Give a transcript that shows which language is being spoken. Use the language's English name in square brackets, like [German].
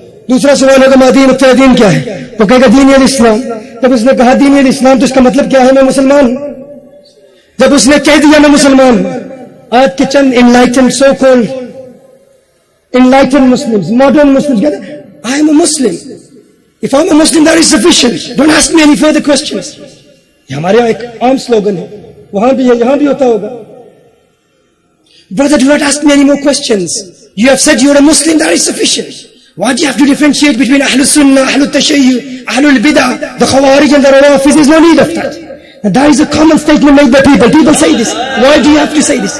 [Urdu] دوسرا سوال ہوگا [Arabic] ما دین, [Urdu] تیرا دین کیا ہے؟ وہ کہے گا [Arabic] دین الاسلام. [Urdu] جب اس نے کہا [Arabic] دین الاسلام [Urdu] تو اس کا مطلب کیا ہے؟ میں مسلمان ہوں. جب اس نے کہہ دیا میں مسلمان ہوں, آج کے چند enlightened so called [English] enlightened Muslims, modern Muslims [Urdu] kehte hain, [English] I am a Muslim. If I am a Muslim, that is sufficient. Don't ask me any further questions. [Urdu] یہ ہمارے یہاں ایک عام سلوگن ہے, وہاں بھی ہے, یہاں بھی ہوتا ہوگا. [English] Brother, do not ask me any more questions. You have said you are a Muslim, that is sufficient. Why do you have to differentiate between Ahlul Sunnah, Ahlul Tashayyu, Ahlul Bid'ah, the Khawarij and the Rawafis? There is no need of that. And that is a common statement made by people. People say this. Why do you have to say this?